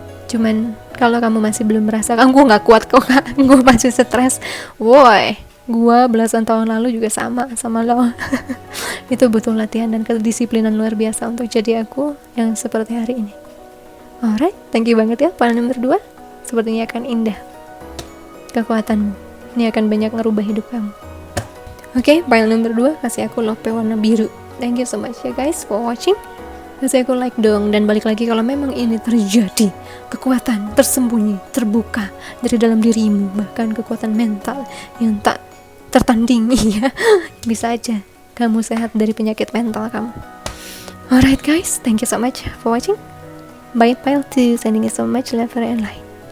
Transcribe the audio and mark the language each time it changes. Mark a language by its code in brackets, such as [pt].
[id] Cuman kalau kamu masih belum merasakan, gue gak kuat kok kak, gue masih stres, woi, gue belasan tahun lalu juga sama lo. Itu butuh latihan dan kedisiplinan luar biasa untuk jadi aku yang seperti hari ini. [en] Alright, thank you [id] banget ya file nomor 2. Sepertinya akan indah kekuatanmu. Ini akan banyak ngerubah hidup kamu. Oke, file nomor 2 kasih aku lope warna biru. [en] Thank you so much ya guys for watching. [id] Kasih aku like dong, dan balik lagi kalau memang ini terjadi, kekuatan tersembunyi, terbuka dari dalam dirimu, bahkan kekuatan mental yang tak tertandingi ya. Bisa aja kamu sehat dari penyakit mental kamu. [en] Alright guys, thank you so much for watching. Bye pile 2, sending you so much love and light.